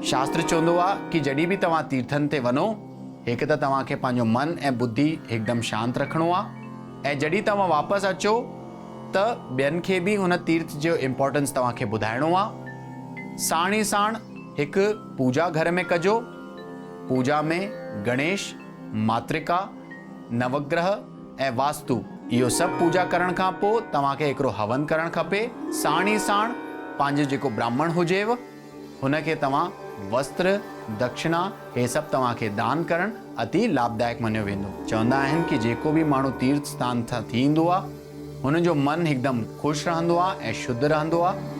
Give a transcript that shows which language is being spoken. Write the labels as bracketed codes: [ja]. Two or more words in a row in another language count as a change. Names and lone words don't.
[sd] शास्त्र चवंदो आहे कि जॾहिं बि तव्हां तीर्थनि ते वञो हिकु त तव्हांखे पंहिंजो मन ऐं बुद्धि हिकदमि शांति रखिणो आहे ऐं जॾहिं तव्हां वापसि अचो त ॿियनि खे बि हुन तीर्थ जो इम्पोर्टेंस तव्हांखे ॿुधाइणो आहे। साण ई साण हिकु पूजा घर में कजो। पूजा में गणेश, मातृका, नवग्रह ऐं वास्तु इहो सभु पूजा करण खां पोइ तव्हांखे हिकिड़ो हवन करणु खपे। साण ई साण पंहिंजो जेको ब्राह्मण हुजेव हुनखे तव्हां वस्त्र, दक्षिणा हे सभु तव्हांखे दान करणु अति लाभदायक मञियो वेंदो। चवंदा आहिनि कि जेको बि माण्हू तीर्थ स्थान खां थी ईंदो आहे हुनजो मन हिकदमि ख़ुशि रहंदो आहे ऐं शुद्ध रहंदो आहे।